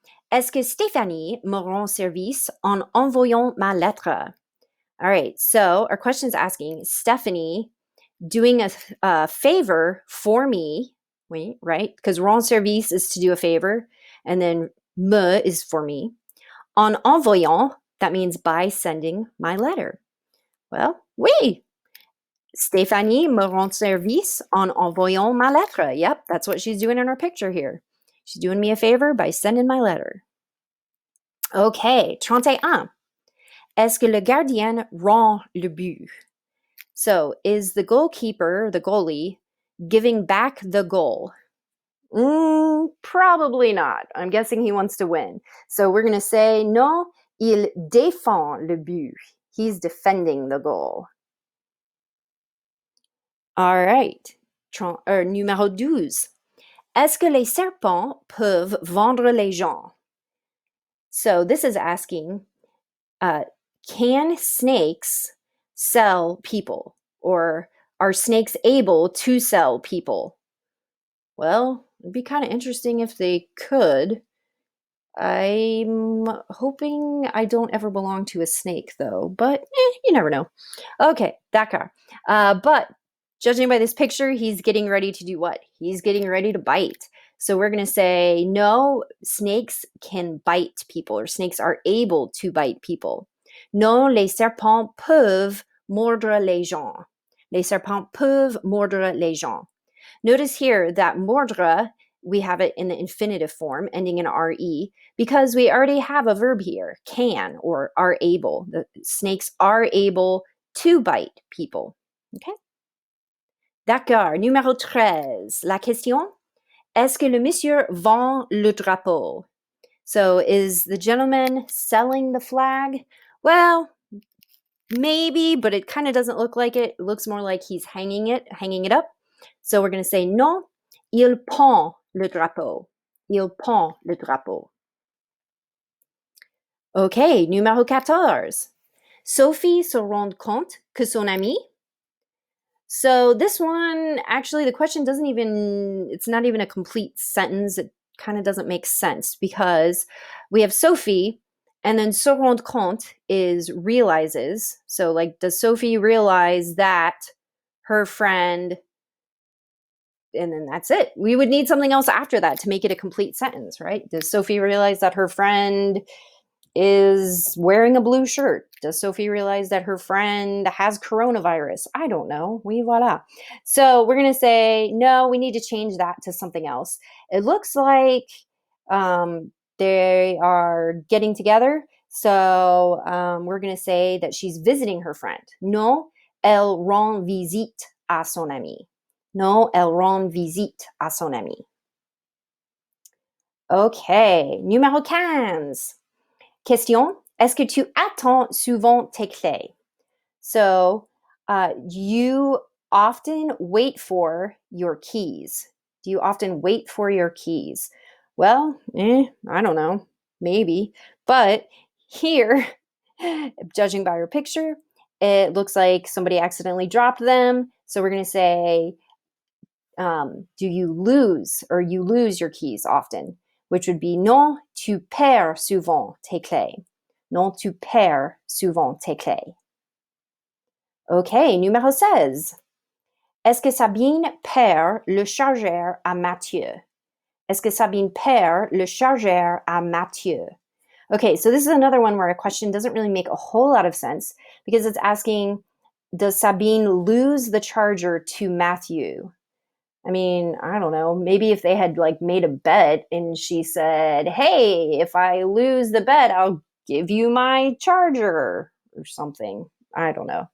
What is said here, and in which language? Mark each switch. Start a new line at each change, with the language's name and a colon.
French: Est-ce que Stéphanie me rend service en envoyant ma lettre?
English: All right, so our question is asking Stephanie doing a favor for me, right? Because
French: rendre service
English: is to do a favor, and then me is for me.
French: En envoyant,
English: that means by sending my letter. Well,
French: oui. Stéphanie me rend service en envoyant ma lettre.
English: Yep, that's what she's doing in our picture here. She's doing me a favor by sending my letter. Okay, 31.
French: Est-ce que le gardien rend le but?
English: So, is the goalkeeper, the goalie, giving back the goal? Probably not. I'm guessing he wants to win. So we're going to say,
French: non, il défend le but.
English: He's defending the goal. All right.
French: Numéro 12. Est-ce que les serpents peuvent vendre les gens?
English: So this is asking, can snakes sell people? Or are snakes able to sell people? Well, it'd be kind of interesting if they could. I'm hoping I don't ever belong to a snake, though, but you never know. Okay,
French: d'accord.
English: But judging by this picture, he's getting ready to do what? He's getting ready to bite. So we're going to say, no, snakes can bite people, or snakes are able to bite people.
French: Non, les serpents peuvent mordre les gens. Les serpents peuvent mordre les gens.
English: Notice here that mordre, we have it in the infinitive form, ending in re, because we already have a verb here, can, or are able. The snakes are able to bite people. Okay?
French: D'accord. Numéro 13. La question, est-ce que le monsieur vend le drapeau?
English: So is the gentleman selling the flag? Well, maybe, but it kind of doesn't look like it. It looks more like he's hanging it up. So we're going to say
French: non, il pend le drapeau. Il pend le drapeau.
English: Okay,
French: numéro 14. Sophie se rend compte que son ami.
English: So this one, actually, the question it's not even a complete sentence. It kind of doesn't make sense because we have Sophie, and then
French: se rend compte
English: is realizes. So, like, does Sophie realize that her friend, and then that's it. We would need something else after that to make it a complete sentence, right? Does Sophie realize that her friend is wearing a blue shirt? Does Sophie realize that her friend has coronavirus? I don't know.
French: Oui, voilà.
English: So we're going to say, no, we need to change that to something else. It looks like they are getting together. So we're going to say that she's visiting her friend.
French: Non, elle rend visite à son ami. Non, elle rend visite à son ami. Okay, numéro 15. Question, est-ce que tu attends souvent tes clés?
English: So, you often wait for your keys. Do you often wait for your keys? Well, I don't know, maybe. But here, judging by your picture, it looks like somebody accidentally dropped them. So we're going to say, do you lose your keys often? Which would be
French: non, tu perds souvent tes clés. Non, tu perds souvent tes clés. Okay, numéro 16. Est-ce que Sabine perd le chargeur à Mathieu? Est-ce que Sabine perd le chargeur à Mathieu?
English: Okay, so this is another one where a question doesn't really make a whole lot of sense because it's asking, does Sabine lose the charger to Matthew? I mean, I don't know. Maybe if they had like made a bet and she said, "Hey, if I lose the bet, I'll give you my charger," or something. I don't know.